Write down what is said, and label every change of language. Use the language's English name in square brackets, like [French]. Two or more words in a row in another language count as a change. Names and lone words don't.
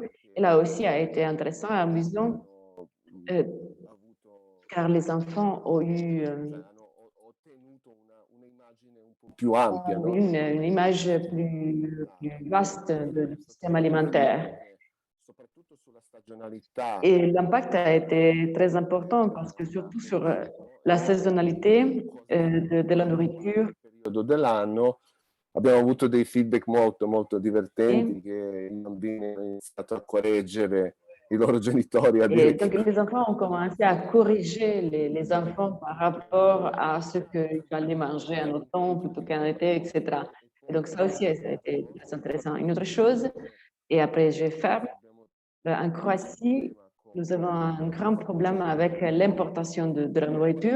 [French] Et là aussi a été intéressant et amusant, car les enfants ont eu une image plus vaste du système alimentaire. Et l'impact a été très important parce que surtout sur la saisonnalité de la nourriture. [Italian] Dell'anno abbiamo avuto dei feedback molto divertenti che i bambini hanno iniziato a correggere i loro genitori. [French] Et donc les enfants ont commencé à corriger les enfants par rapport à ce qu'ils allaient manger en automne plutôt qu'en été, etc. Et donc ça aussi, ça a été très intéressant. Une autre chose, et après je ferme, en Croatie, nous avons un grand problème avec l'importation de la nourriture.